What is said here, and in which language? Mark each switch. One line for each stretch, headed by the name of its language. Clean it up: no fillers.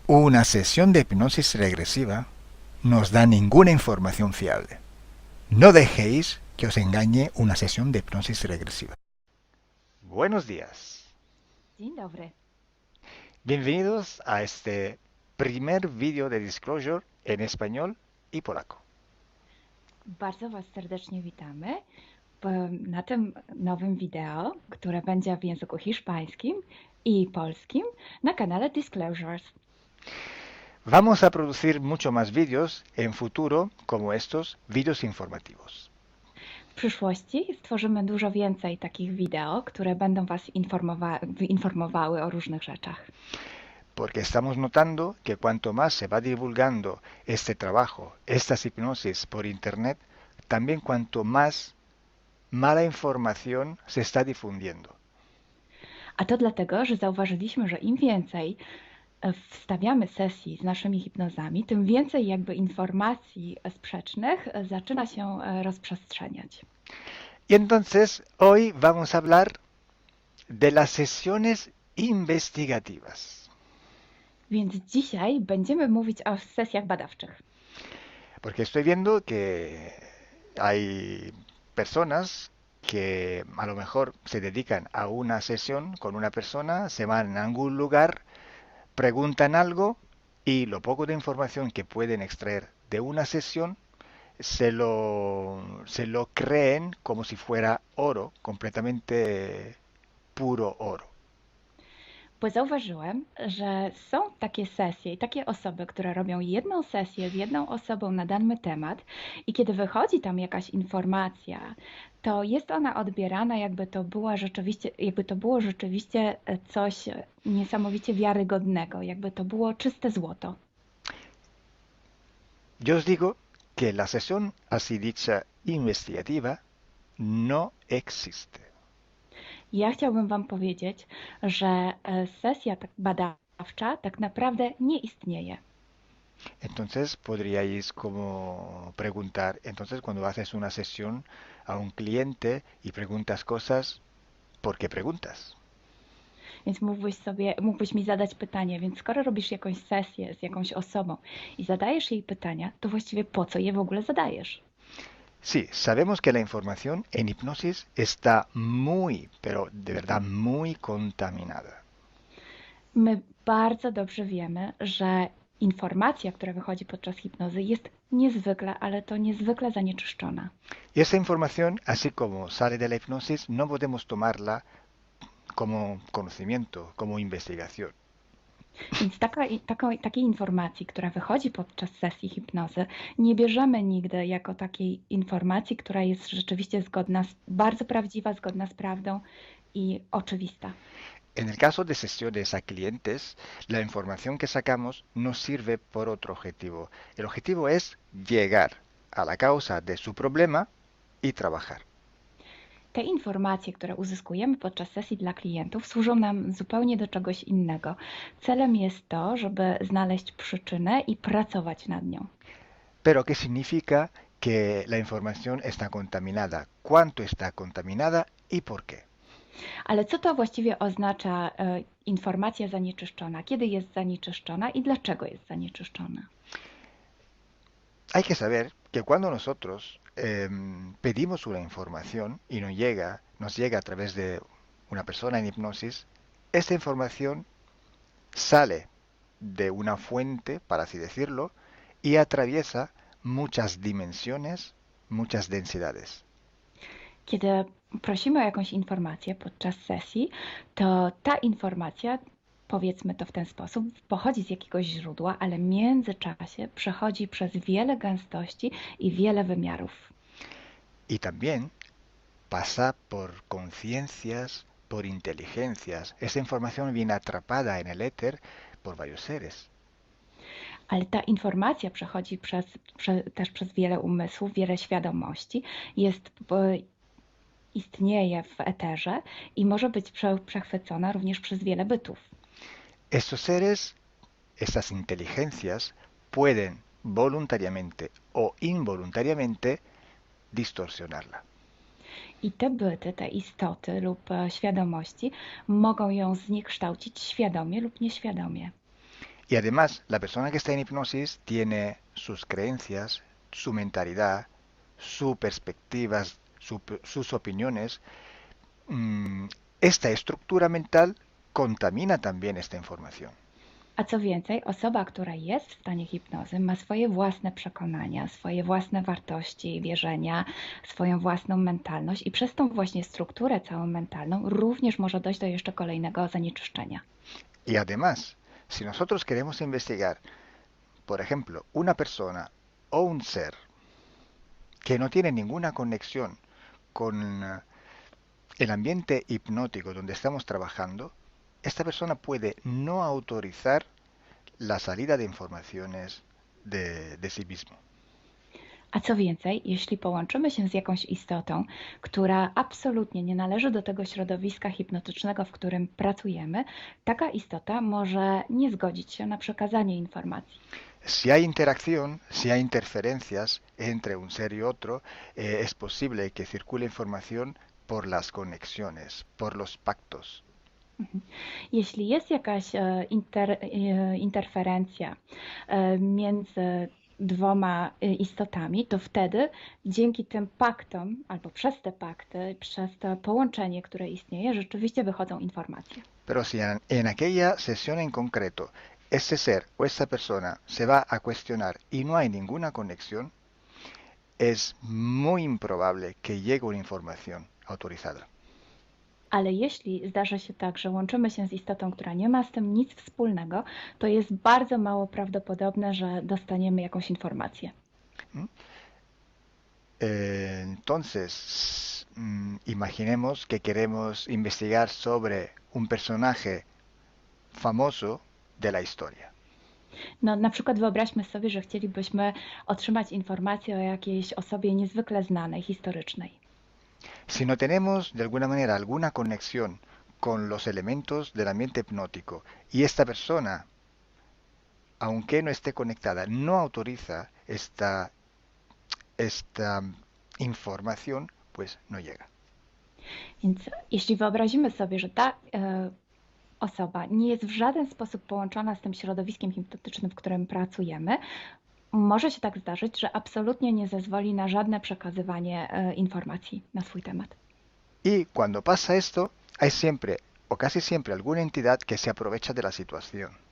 Spanish: Una sesión de hipnosis regresiva no os da ninguna información fiable. No dejéis que os engañe una sesión de hipnosis regresiva. Buenos días.
Polish: Dzień dobry.
Spanish: Bienvenidos a este primer vídeo de Disclosure en español y polaco.
Polish: Bardzo Was serdecznie witamy na tym nowym wideo, które będzie w języku hiszpańskim i polskim na kanale Disclosures.
Spanish: Vamos a producir mucho más vídeos en futuro como estos vídeos informativos.
Polish: W przyszłości stworzymy dużo więcej takich wideo, które będą Was informowały o różnych rzeczach.
Spanish: Porque estamos notando que cuanto más se va divulgando este trabajo, estas hipnosis por internet, también cuanto más mala información se está difundiendo.
Polish: A to dlatego, że zauważyliśmy, że im więcej wstawiamy sesji z naszymi hipnozami, tym więcej jakby informacji sprzecznych zaczyna się rozprzestrzeniać.
Spanish: Y entonces hoy vamos a hablar de las sesiones investigativas.
Polish: Więc dzisiaj będziemy mówić o sesjach badawczych.
Spanish: Porque estoy viendo que hay personas que a lo mejor se dedican a una sesión con una persona, se van a algún lugar, preguntan algo y lo poco de información que pueden extraer de una sesión se lo creen como si fuera oro, completamente puro oro.
Polish: Bo zauważyłem, że są takie sesje i takie osoby, które robią jedną sesję z jedną osobą na dany temat i kiedy wychodzi tam jakaś informacja, to jest ona odbierana, jakby to było rzeczywiście coś niesamowicie wiarygodnego, jakby to było czyste złoto.
Spanish: Yo os digo que la sesión así dicha investigativa no existe.
Polish: Ja chciałbym Wam powiedzieć, że sesja tak badawcza tak naprawdę nie istnieje.
Spanish: Entonces podríais como preguntar, entonces cuando haces una sesión a un cliente y preguntas cosas, ¿por qué preguntas?
Polish: Więc mógłbyś mi zadać pytanie, więc skoro robisz jakąś sesję z jakąś osobą i zadajesz jej pytania, to właściwie po co je w ogóle zadajesz?
Spanish: Sí, sabemos que la información en hipnosis está muy, pero de verdad muy contaminada.
Polish: My bardzo dobrze wiemy, że informacja, która wychodzi podczas hipnozy jest niezwykle, ale to niezwykle zanieczyszczona.
Spanish: Y esa información, así como sale de la hipnosis, no podemos tomarla como conocimiento, como investigación.
Polish: Więc takiej informacji, która wychodzi podczas sesji hipnozy, nie bierzemy nigdy jako takiej informacji, która jest rzeczywiście bardzo prawdziwa, zgodna z prawdą i oczywista.
Spanish: En el caso de sesiones a clientes, la información que sacamos nos sirve por otro objetivo. El objetivo es llegar a la causa de su problema y trabajar.
Polish: Te informacje, które uzyskujemy podczas sesji dla klientów, służą nam zupełnie do czegoś innego. Celem jest to, żeby znaleźć przyczynę i pracować nad nią.
Spanish: Pero ¿qué significa que la información está contaminada? ¿Cuánto está contaminada y por qué?
Polish: Ale co to właściwie oznacza informacja zanieczyszczona? Kiedy jest zanieczyszczona i dlaczego jest zanieczyszczona?
Spanish: Hay que saber que cuando nosotros pedimos una información y nos llega a través de una persona en hipnosis, esta información sale de una fuente, para así decirlo, y atraviesa muchas dimensiones, muchas densidades.
Polish: Kiedy prosimy o jakąś informację podczas sesji, to ta informacja, powiedzmy to w ten sposób, pochodzi z jakiegoś źródła, ale w międzyczasie przechodzi przez wiele gęstości i wiele wymiarów.
Spanish: Y también pasa por conciencias, por inteligencias. Esa información viene atrapada en el éter por varios seres.
Polish: Ale ta informacja przechodzi też przez wiele umysłów, wiele świadomości, istnieje w eterze i może być przechwycona również przez wiele bytów.
Spanish: Estos seres, estas inteligencias, pueden voluntariamente o involuntariamente distorsionarla.
Polish: I te byty, te istoty lub świadomości mogą ją zniekształcić świadomie lub nieświadomie.
Spanish: Y además, la persona que está en hipnosis tiene sus creencias, su mentalidad, sus perspectivas, sus opiniones. Esta estructura mental contamina también esta información.
Polish: A co więcej, osoba, która jest w stanie hipnozy, ma swoje własne przekonania, swoje własne wartości, wierzenia, swoją własną mentalność i przez tą właśnie strukturę całą mentalną również może dojść do jeszcze kolejnego zanieczyszczenia.
Spanish: Y además, si nosotros queremos investigar, por ejemplo, una persona o un ser que no tiene ninguna conexión con el ambiente hipnótico donde estamos trabajando, esta persona puede no autorizar la salida de informaciones de sí mismo.
Polish: A co więcej, jeśli połączymy się z jakąś istotą, która absolutnie nie należy do tego środowiska hipnotycznego, w którym pracujemy, taka istota może nie zgodzić się na przekazanie informacji.
Spanish: Si hay interacción, si hay interferencias entre un ser y otro, es posible que circule información por las conexiones, por los pactos.
Polish: Jeśli jest jakaś interferencja między dwoma istotami, to wtedy dzięki tym paktom, albo przez te pakty, przez to połączenie, które istnieje, rzeczywiście wychodzą informacje.
Spanish: Pero si en aquella sesión en concreto ese ser o esa persona se va a cuestionar y no hay ninguna conexión, es muy improbable que llegue una información autorizada.
Polish: Ale jeśli zdarzy się tak, że łączymy się z istotą, która nie ma z tym nic wspólnego, to jest bardzo mało prawdopodobne, że dostaniemy jakąś informację.
Spanish: Entonces, imaginemos que queremos investigar sobre un personaje famoso de la historia.
Polish: No, na przykład wyobraźmy sobie, że chcielibyśmy otrzymać informację o jakiejś osobie niezwykle znanej, historycznej.
Spanish: Si no tenemos de alguna manera alguna conexión con los elementos del ambiente hipnótico y esta persona, aunque no esté conectada, no autoriza esta información, pues no llega.
Polish: Więc jeśli wyobrazimy sobie, że ta osoba nie jest w żaden sposób połączona z tym środowiskiem hipnotycznym, w którym pracujemy, może się tak zdarzyć, że absolutnie nie zezwoli na żadne przekazywanie informacji na swój temat.
Spanish: Y cuando pasa esto, hay siempre o casi siempre alguna entidad que se aprovecha de la situación.